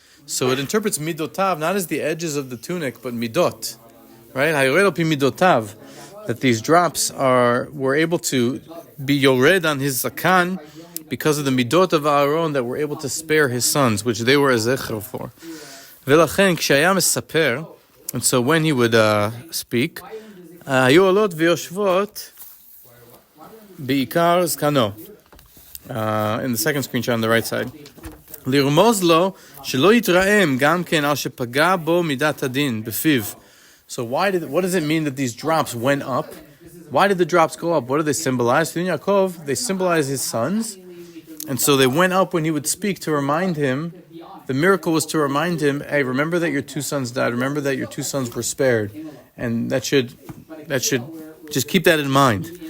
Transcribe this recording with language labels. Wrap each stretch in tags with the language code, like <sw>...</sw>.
<en>So it interprets midotav not as the edges of the tunic, but midot. Right? Hayored pi midotav. That these drops were able to be yored on his zakan because of the midot of Aharon that were able to spare his sons, which they were a zecher for.</en> <he>ולכן כשהיה מספר,</he> <en>and so when he would speak,</en> <he>היו עולות ויושבות בעיקר זקנו.</he> <en>In the second screenshot on the right side.</en> <he>לרמוז לו שלא יתרעם גם כן על שפגע בו מידת הדין בפיו.</he> <en>So what does it mean that these drops went up? Why did the drops go up? What do they symbolize? For Yaakov, they symbolize his sons. And so they went up when he would speak to remind him. The miracle was to remind him, hey, remember that your 2 sons died. Remember that your 2 sons were spared. And that should Just keep that in mind.</en>